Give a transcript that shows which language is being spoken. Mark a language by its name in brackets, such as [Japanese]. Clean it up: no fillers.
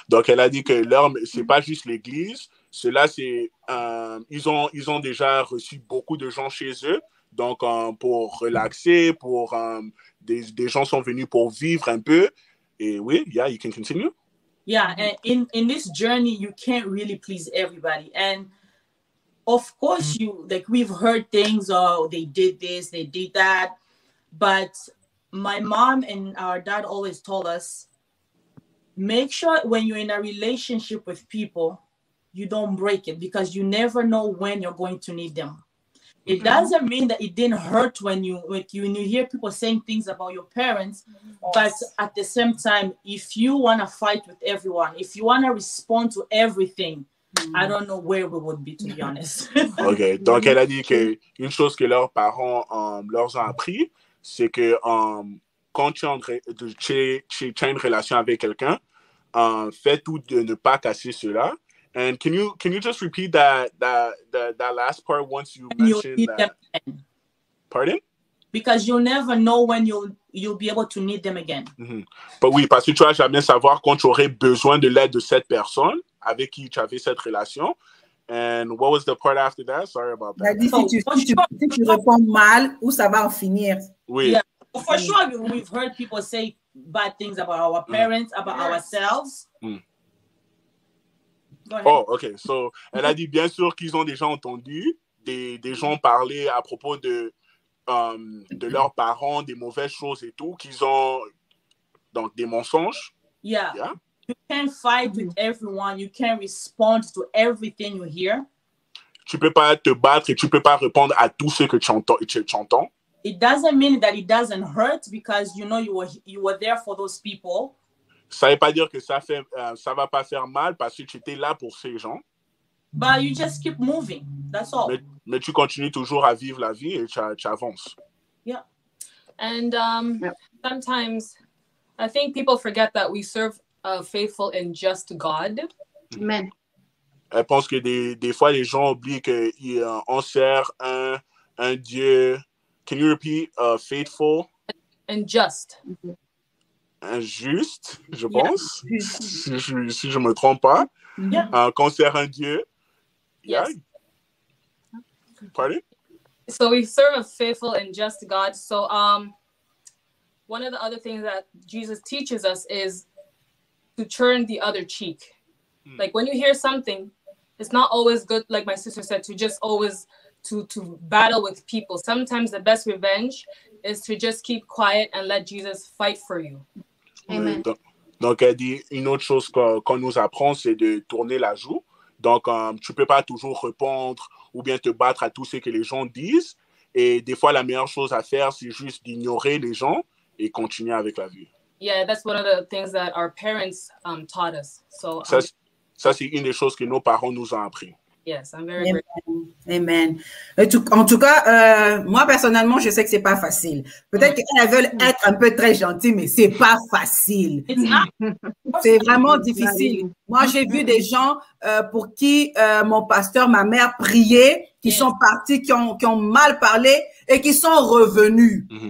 [French] Donc, elle a dit que c'est pas juste l'église. Cela, c'est... ils ont déjà reçu beaucoup de gens chez eux. Donc, pour relaxer, des gens sont venus pour vivre un peu. Et oui, [English] yeah, you can continue. Yeah, and in this journey, you can't really please everybody. And of course, we've heard things, oh, they did this, they did that. But my mom and our dad always told us, make sure when you're in a relationship with people, you don't break it because you never know when you're going to need them. It doesn't mean that it didn't hurt when you hear people saying things about your parents, but at the same time, if you want to fight with everyone, if you want to respond to everything, I don't know where we would be, to be honest. OK. [French] Donc, elle a dit qu'une chose que leurs parents leur ont appris, c'est que quand tu as une relation avec quelqu'un, fais tout de ne pas casser cela. [English] And can you just repeat that last part once you mentioned that? [French] Pardon? [English] Because you'll never know when you'll be able to need them again. Mm-hmm. [French] But oui, parce que tu vas jamais savoir quand tu aurais besoin de l'aide de cette personne avec qui tu avais cette relation. [English] And what was the part after that? Sorry about that. [French] Si tu réponds mal, où ça va en finir? Oui. [English] Yeah. For sure, we've heard people say bad things about our parents, about ourselves. Oh, OK. [French] So, elle a dit bien sûr qu'ils ont déjà entendu des gens parler à propos de leurs parents, des mauvaises choses et tout, qu'ils ont donc des mensonges. [English] Yeah. You can't fight with everyone. You can't respond to everything you hear. [French] Tu peux pas te battre et tu peux pas répondre à tout ce que tu entends. [English] It doesn't mean that it doesn't hurt because you were there for those people. [French] Ça veut pas dire que ça va pas faire mal parce que tu étais là pour ces gens. [English] But you just keep moving. That's all. [French] Mais tu continues toujours à vivre la vie et tu avances. [English] Yeah. And sometimes I think people forget that we serve a faithful and just God. Amen. [French] Elle pense que des fois les gens oublient qu'on sert un Dieu. [English] Can you repeat faithful? And just. [French] Injuste, je pense, si je me trompe pas. Qu'on sert un Dieu. [English] Yes. Yeah. Pardon? So we serve a faithful and just God. So one of the other things that Jesus teaches us is to turn the other cheek. Like when you hear something, it's not always good, like my sister said, to just always to battle with people. Sometimes the best revenge is to just keep quiet and let Jesus fight for you. Amen. [French] Donc, elle dit, une autre chose qu'on nous apprend, c'est de tourner la joue. Donc, tu peux pas toujours répondre ou bien te battre à tout ce que les gens disent. Et des fois, la meilleure chose à faire, c'est juste d'ignorer les gens et continuer avec la vie. [English] Yeah, that's one of the things that our parents taught us. So [French] ça, c'est une des choses que nos parents nous ont appris. [English] Yes, I'm very grateful. Amen. [French] En tout cas, moi, personnellement, je sais que c'est pas facile. Peut-être qu'elles veulent être un peu très gentilles, mais c'est pas facile. C'est vraiment difficile. Moi, j'ai vu des gens pour qui mon pasteur, ma mère priait, qui sont partis, qui ont mal parlé et qui sont revenus.